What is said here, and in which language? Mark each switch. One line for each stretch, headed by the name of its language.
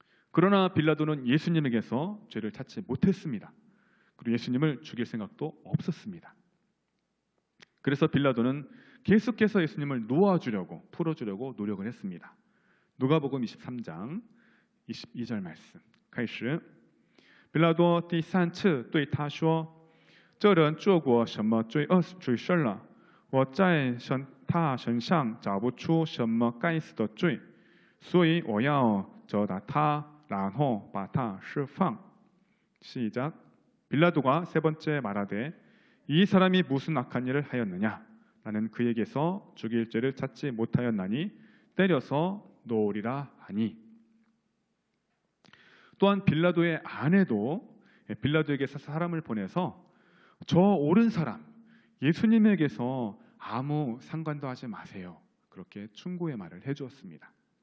Korean: 그러나 빌라도는 예수님에게서 죄를 찾지 못했습니다. 그리고 예수님을 죽일 생각도 없었습니다. 그래서 빌라도는 계속해서 예수님을 놓아주려고, 풀어주려고 노력을 했습니다. 누가복음 23장 22절 말씀.
Chinese: 开始比拉多第三次对他说，这人做过什么罪事了？我在他身上找不出什么该死的罪，所以我要责打他，然后把他释放。
Korean: 시작. 빌라도가 세 번째 말하되, 이 사람이 무슨 악한 일을 하였느냐? 나는 그에게서 죽일 죄를 찾지 못하였나니 때려서 놓으리라 하니. 또한 빌라도의 아내도 빌라도에게서 사람을 보내서 저 옳은 사람 예수님에게서 아무 상관도 하지 마세요, 그렇게 충고의 말을 해주었습니다.